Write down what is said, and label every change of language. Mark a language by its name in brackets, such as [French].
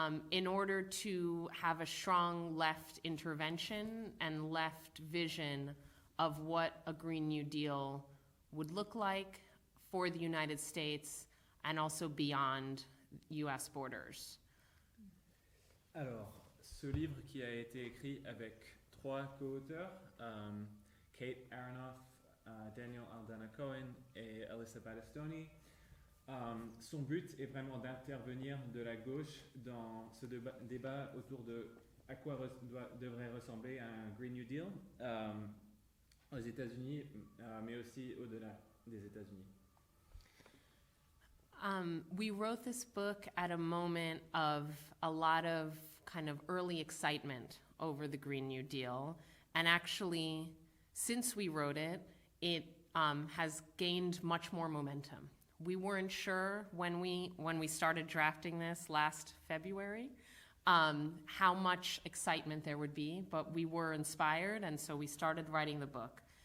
[English] in order to have a strong left intervention and left vision of what a Green New Deal would look like for the United States and also beyond US borders. [French] Alors, ce livre qui a été écrit avec 3 co-auteurs, Kate Aronoff, Daniel Aldana Cohen et Alyssa Battistoni, son but est vraiment d'intervenir de la gauche dans ce débat autour de à quoi devrait ressembler un Green New Deal aux États-Unis, mais aussi au-delà des États-Unis. [English] We wrote this book at a moment of a lot of kind of early excitement over the Green New Deal. And actually, since we wrote it, it has gained much more momentum. We weren't sure when we started drafting this last February how much excitement there would be, but we were inspired, and so we started writing the book.